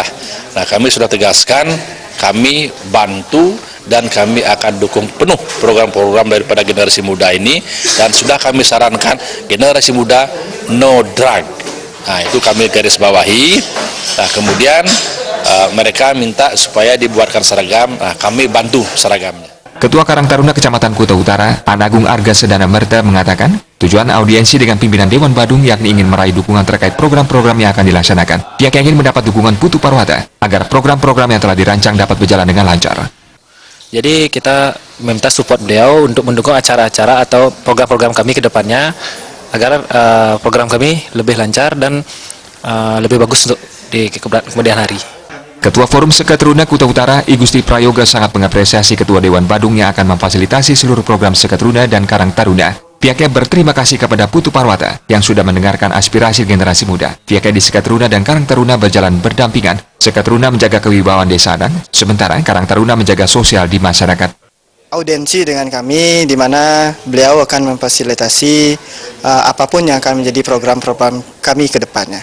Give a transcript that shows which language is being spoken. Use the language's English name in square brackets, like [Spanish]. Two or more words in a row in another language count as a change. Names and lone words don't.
[Indonesian] Nah, kami sudah tegaskan, kami bantu dan kami akan dukung penuh program-program daripada generasi muda ini, dan sudah kami sarankan generasi muda [English] no drug. [Indonesian] Nah, itu kami garis bawahi. Nah, kemudian mereka minta supaya dibuatkan seragam, nah, kami bantu seragamnya. Ketua Karang Taruna Kecamatan Kuta Utara, Anagung Arga Sedana Merta mengatakan, tujuan audiensi dengan pimpinan Dewan Badung yakni ingin meraih dukungan terkait program-program yang akan dilaksanakan. Pihak ingin mendapat dukungan Putu Parwata agar program-program yang telah dirancang dapat berjalan dengan lancar. Jadi kita meminta support beliau untuk mendukung acara-acara atau program-program kami ke depannya agar program kami lebih lancar dan lebih bagus untuk di kemudian hari. Ketua Forum Seketeruna Kuta Utara, I Gusti Prayoga sangat mengapresiasi Ketua Dewan Badung yang akan memfasilitasi seluruh program Seketeruna dan Karang Taruna. Pihaknya berterima kasih kepada Putu Parwata yang sudah mendengarkan aspirasi generasi muda. Pihaknya di Seketeruna dan Karang Taruna berjalan berdampingan. Seketeruna menjaga kewibawaan desa adat, sementara Karang Taruna menjaga sosial di masyarakat. Audiensi dengan kami, di mana beliau akan memfasilitasi apapun yang akan menjadi program-program kami ke depannya.